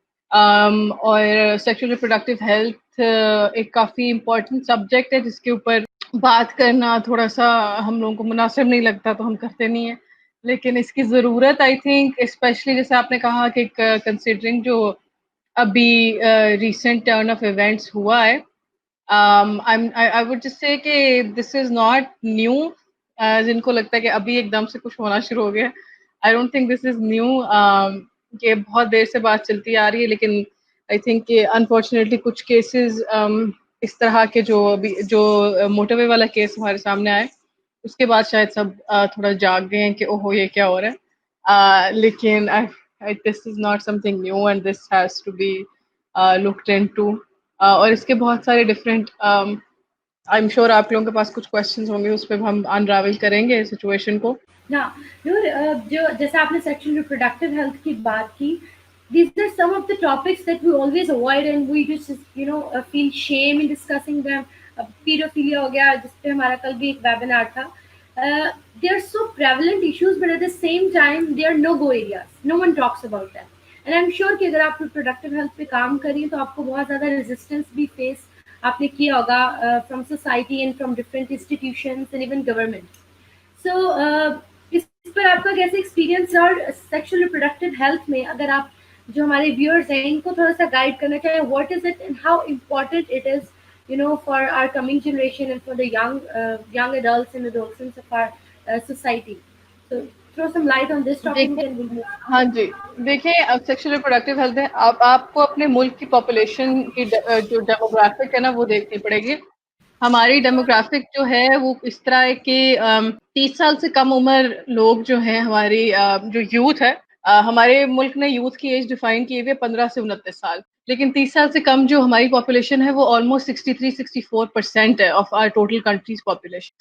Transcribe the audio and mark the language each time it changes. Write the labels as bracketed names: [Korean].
[Urdu] اور sexual reproductive health ایک کافی important subject ہے جس کے اوپر بات کرنا تھوڑا سا ہم لوگوں کو مناسب نہیں لگتا تو ہم کرتے نہیں ہیں, لیکن اس کی ضرورت آئی تھنک اسپیشلی جیسے آپ نے کہا کہ کنسیڈرنگ جو ابھی ریسنٹ ٹرن آف ایونٹس ہوا ہے. [English] I would just say کہ this is not new. [Urdu] جن کو لگتا ہے کہ ابھی ایک دم سے کچھ ہونا شروع ہو گیا, [English] I don't think this is new. [Urdu] کہ بہت دیر سے بات چلتی آ رہی ہے, لیکن [English] I think [Urdu] کہ unfortunately کچھ کیسز اس طرح کے جو موٹر وے والا کیس ہمارے سامنے آئے اس کے بعد شاید سب تھوڑا جاگ گئے ہیں کہ اوہو یہ کیا ہو رہا ہے. [English] لیکن this is not something new and this has to be looked into. [Urdu] اور اس کے بہت سارے ڈفرینٹ [English] I am sure [Urdu] آپ لوگوں کے پاس کچھ کوشچنز ہوں گے, اس پہ ہم انراول کریں گے سچویشن کو. جو جیسے آپ نے سیکشل ریپروڈکٹیو ہیلتھ کی بات کی, [English] these are some of the topics that we always avoid and we just feel shame in discussing them. [Urdu] Paedophilia ہو گیا جس پہ ہمارا کل بھی ایک ویبینار تھا. [English] They are so prevalent issues but at the same time they are no-go areas. No one talks about them. And I'm sure [Urdu] کہ اگر آپ ریپروڈکٹیو ہیلتھ پہ کام کریے تو آپ کو بہت زیادہ ریزسٹنس بھی فیس آپ نے کیا ہوگا [English] From society and from different institutions and even government. [Urdu] سو اس پر آپ کا کیسے ایکسپیرینس اور سیکشل ریپروڈکٹیو ہیلتھ میں اگر آپ جو ہمارے ویورز ہیں ان کو تھوڑا سا گائڈ کرنا چاہیں, [English] What is it and how important it is for our coming generation and for the young adults and adolescents of our society. So throw some light on this topic and we'll move. [Urdu] ہاں جی, دیکھیں اب sexual reproductive health ہے, آپ کو اپنے ملک کی population کی جو ڈیموگرافک ہے نا وہ دیکھنی پڑے گی. ہماری ڈیموگرافک جو ہے وہ اس طرح ہے کہ 30 سال سے کم عمر لوگ جو ہیں ہماری جو یوتھ ہے, ہمارے ملک نے یوتھ کی ایج ڈیفائن کی ہوئی ہے 15 سے 29 سال, لیکن 30 سال سے کم جو ہماری پاپولیشن ہے وہ آلموسٹ 63-64% ہے [English] Of our total country's population.